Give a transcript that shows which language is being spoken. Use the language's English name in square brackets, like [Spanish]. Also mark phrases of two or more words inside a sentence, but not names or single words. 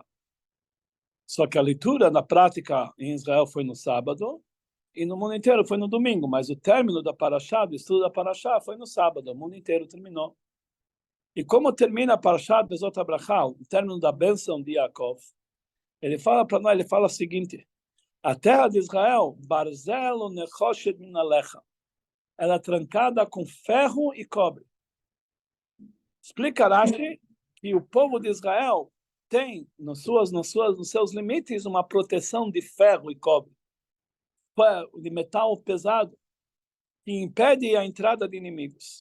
[Portuguese] Só que a leitura na prática em Israel foi no sábado e no mundo inteiro foi no domingo, mas o término da Parashá, do estudo da Parashá, foi no sábado, o mundo inteiro terminou. E como termina a Parashá de Zot HaBrachá, o término da bênção de Yaakov, ele fala para nós, ele fala o seguinte: a terra de Israel, [Hebrew] ברזל נחשת מן עליך, [Portuguese] ela é trancada com ferro e cobre. Explica Rashi que o povo de Israel tem nos seus limites uma proteção de ferro e cobre, de metal pesado, que impede a entrada de inimigos.